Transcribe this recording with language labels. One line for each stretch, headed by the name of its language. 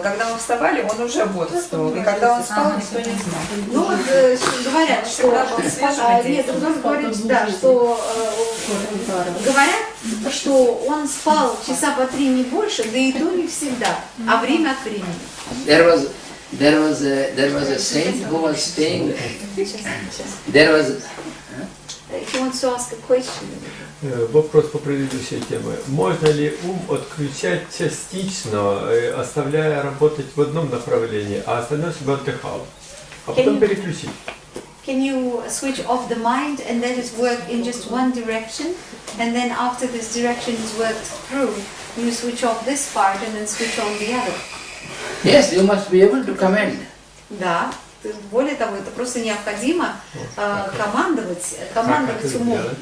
Russian: Когда мы вставали, он уже бодрствовал. И когда он спал, никто не знал. Ну вот говорят, что Всегда был свежим и нет, деятельным. он говорит, да, что Говорят, что он спал часа по 3 не больше, да и то не всегда, а время от времени.
English: There was a saint who was staying. There was. He wants to ask a question.
Russian: Вопрос по предыдущей теме. Можно ли ум отключать частично, оставляя работать в одном направлении, а остальное чтобы отдыхал, а потом переключить?
English: Can you switch off the mind and let it work in just one direction, and then after this direction is worked through, you switch off this part and then switch on the other? Yes, you must be able to command.
Russian: Да. Более того, это просто необходимо командовать умом.